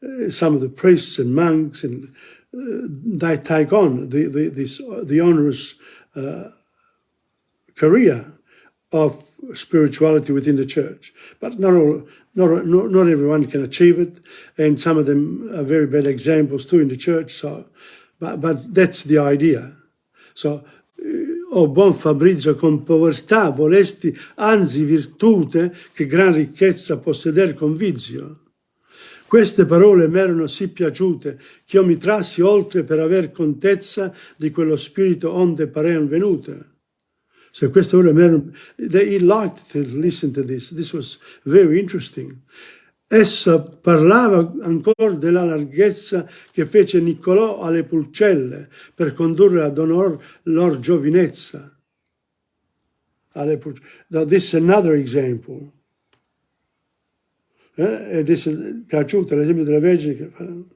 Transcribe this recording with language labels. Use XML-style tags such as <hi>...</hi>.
<en>some of the priests and monks and they take on the onerous career of spirituality within the church, but not everyone can achieve it, and some of them are very bad examples too in the church. So, but that's the idea.</en> <it>So, o buon Fabrizio, con povertà volesti anzi virtute, che gran ricchezza posseder con vizio. Queste parole m'erano sì piaciute, che io mi trassi oltre per aver contezza di quello spirito onde parean venute.</it> <en>So</en> <it>queste parole</it> <en>he liked to listen to this. This was very interesting.</en> <it>essa parlava ancora della larghezza che fece Niccolò alle pulcelle per condurre ad onor lor giovinezza.</it> <en>Now, this is another example.</en> <it>E adesso è piaciuto l'esempio della Vergine che fa.</it>